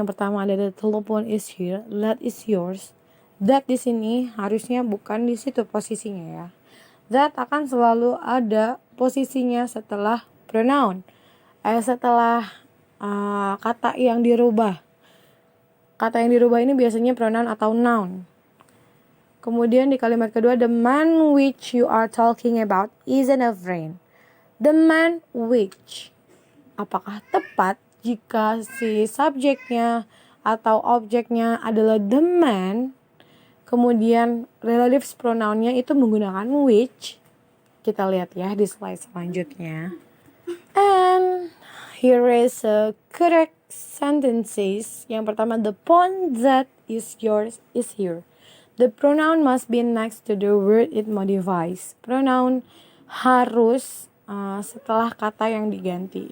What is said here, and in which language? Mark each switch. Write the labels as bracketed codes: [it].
[id] Yang pertama ada [en] the telephone is here, that is yours. [id] That di sini harusnya bukan di situ posisinya ya. That akan selalu ada posisinya setelah pronoun. Setelah kata yang dirubah. Kata yang dirubah ini biasanya pronoun atau noun. Kemudian di kalimat kedua, [en] the man which you are talking about isn't a friend. The man which. [id] Apakah tepat jika si subjeknya atau objeknya adalah the man, kemudian relative pronounnya itu menggunakan which? Kita lihat ya di slide selanjutnya. [en] And here is a correct sentences. [id] Yang pertama, [en] the phone that is yours is here. The pronoun must be next to the word it modifies. [id] Pronoun harus setelah kata yang diganti.